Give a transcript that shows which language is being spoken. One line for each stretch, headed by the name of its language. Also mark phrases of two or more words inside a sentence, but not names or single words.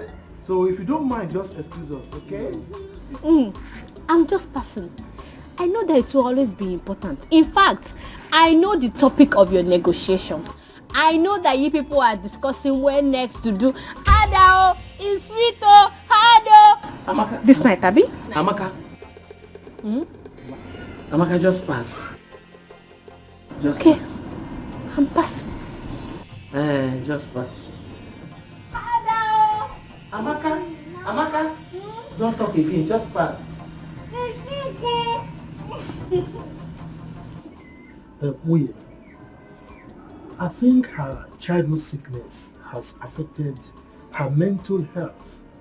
English: So if you don't mind, just excuse us, okay? I'm just passing. I know that it will always be important. In fact, I know the topic of your negotiation. I know that you people are discussing where next to do Adao, Iswito, Hado. Amaka. This night, Abi? Amaka. Amaka, just pass. Just pass. I'm passing. Just pass. Adao. Amaka. Amaka. Don't talk again. Just pass. Wait. I think her childhood sickness has affected her mental health.